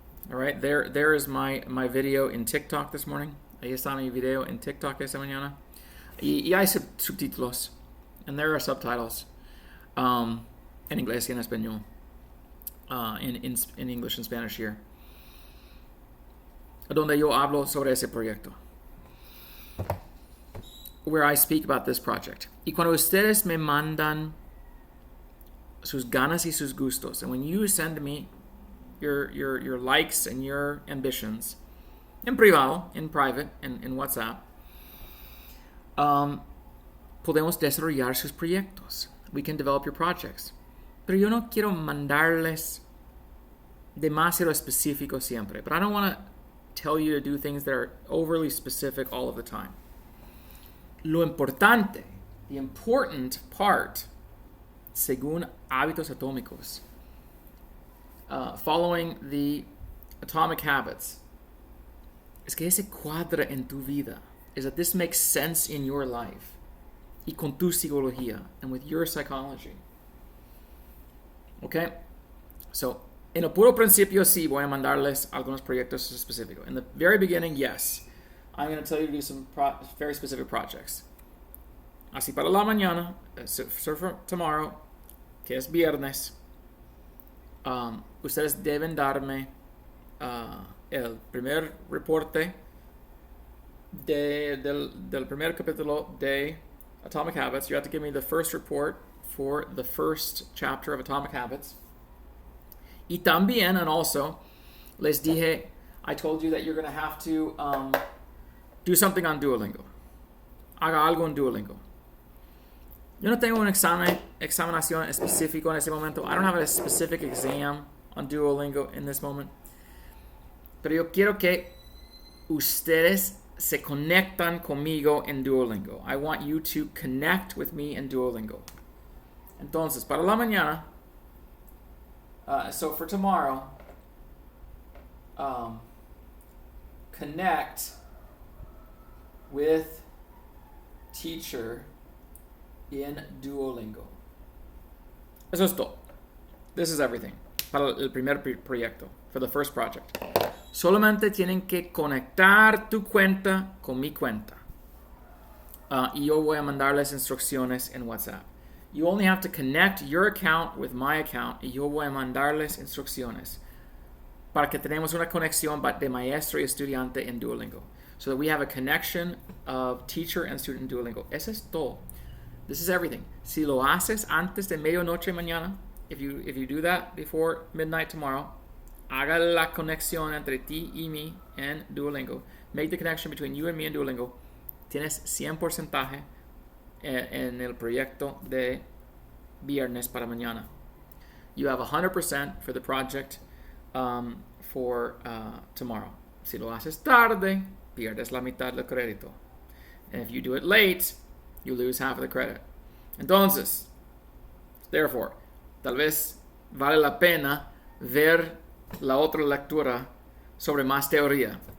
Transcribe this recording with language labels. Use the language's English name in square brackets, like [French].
[English] All right, there is my video in TikTok this morning. [Spanish] Ahí está mi video en TikTok esta mañana. Y hay subtítulos. [English] And there are subtitles. [Spanish] En inglés y en español. [English] In English and Spanish here. [Spanish] Donde yo hablo sobre ese proyecto. [English] Where I speak about this project. [Spanish] Y cuando ustedes me mandan sus ganas y sus gustos, [English] and when you send me your likes and your ambitions, [Spanish] en privado, [English] in private, in WhatsApp, [Spanish] podemos desarrollar sus proyectos. [English] We can develop your projects. [Spanish] Pero yo no quiero mandarles demasiado específico siempre. [English] But I don't want to tell you to do things that are overly specific all of the time. [Spanish] Lo importante, [English] the important part, [Spanish] según hábitos atómicos, [English] following the atomic habits, [Spanish] es que ese cuadra en tu vida, [English] is that this makes sense in your life, [Spanish] y con tu psicología, [English] and with your psychology. Okay? [Spanish] So, en el puro principio, sí, voy a mandarles algunos proyectos específicos. [English] In the very beginning, yes. I'm going to tell you to do some very specific projects. [Spanish] Así para la mañana, [English] so for tomorrow, [Spanish] que es viernes, ustedes deben darme el primer reporte del primer capítulo de Atomic Habits. [English] You have to give me the first report for the first chapter of Atomic Habits. [Spanish] Y también, [English] and also, [Spanish] les dije, [English] I told you that you're going to have to do something on Duolingo. [Spanish] Haga algo en Duolingo. Yo no tengo un examinación específico en ese momento. [English] I don't have a specific exam on Duolingo in this moment. [Spanish] Pero yo quiero que ustedes se conectan conmigo en Duolingo. [English] I want you to connect with me in Duolingo. [Spanish] Entonces, para la mañana, [English] so for tomorrow, connect with teacher in Duolingo. [Spanish] Eso es todo. [English] This is everything. [Spanish] Para el primer proyecto. [English] For the first project. [Spanish] Solamente tienen que conectar tu cuenta con mi cuenta. Y yo voy a mandarles instrucciones en WhatsApp. [English] You only have to connect your account with my account [Spanish] y yo voy a mandarles instrucciones para que tenemos una conexión de maestro y estudiante en Duolingo. [English] So that we have a connection of teacher and student in Duolingo. [Spanish] Eso es todo. [English] This is everything. [Spanish] Si lo haces antes de medianoche mañana, [English] if you do that before midnight tomorrow, [Spanish] haga la conexión entre ti y mí en Duolingo. [English] Make the connection between you and me in Duolingo. [Spanish] Tienes 100% en el proyecto de viernes para mañana. [English] You have 100% for the project for tomorrow. [Spanish] Si lo haces tarde, pierdes la mitad del crédito. [English] And if you do it late, you lose half of the credit. [Spanish] Entonces, [English] therefore, [Spanish] tal vez vale la pena ver la otra lectura sobre más teoría.